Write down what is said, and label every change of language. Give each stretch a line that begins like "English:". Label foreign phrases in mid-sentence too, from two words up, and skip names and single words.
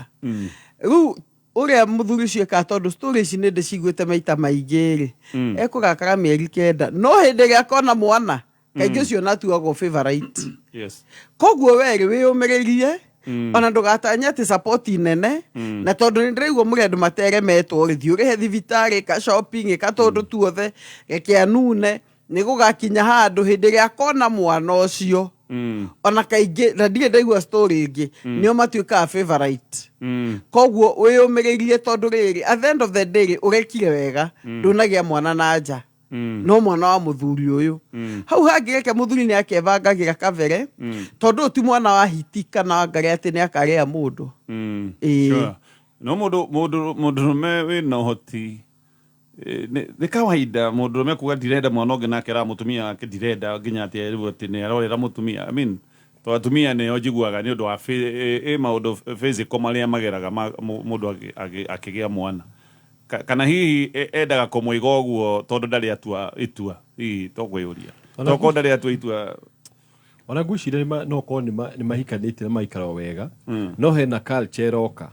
Kikuyu: rĩu ũrĩa mũthuri ũcio eka tondu story ici nĩ ndĩciguĩte maita maingĩ rĩ ekũgakara mĩeri 9 no hĩndĩ ĩrĩa akona mwana kaingĩ ũcio natuagwo favorite koguo werĩ wĩyũmĩrĩrie ona ndũgatanya atĩ support nene na tondu nĩ ndĩraigua mũrĩ andũ materemetwo rĩthiĩ ũrĩhe thibitarĩ ka shopping ka tondu tuothe reke anune nĩ gũgakinya handũ hĩndĩ ĩrĩa akona mwana ũcio ona kaingĩ na ndirĩ ndaigua story ĩngĩ nĩo matuĩkaga favorite koguo wĩyũmĩrĩirie tondũ rĩrĩ
English: at the end of the day
Kikuyu: ũrekire wega ndũnagĩa mwana na nja no mwana wa mũthuri ũyũ hau hangĩreke mũthuri nĩ akebangagĩra kabere tondũ ti mwana wa hiti kana wangare atĩ nĩ akarĩa mũndũ no mũndũrũme wĩna ũhoti nĩ kawaida mũndũrũme kuga ndirenda mwana ũngĩ nake ara mũtumia wake ndirenda nginya atĩ rĩu atĩ nĩ arorera mũtumia
English: I mean
Kikuyu: to atumia nĩo njiguaga nĩ ũndũ wa maũndũ physical marĩa mageraga mũndũ akĩgĩa mwana kana hihi endaga kũmũiga ũguo tondũ ndarĩ atua itua hihi tũkwĩyũria toko ndarĩ atua itua ona ngwĩciria no korwo nĩ mahikanĩtie na maikara wega no hena culture roka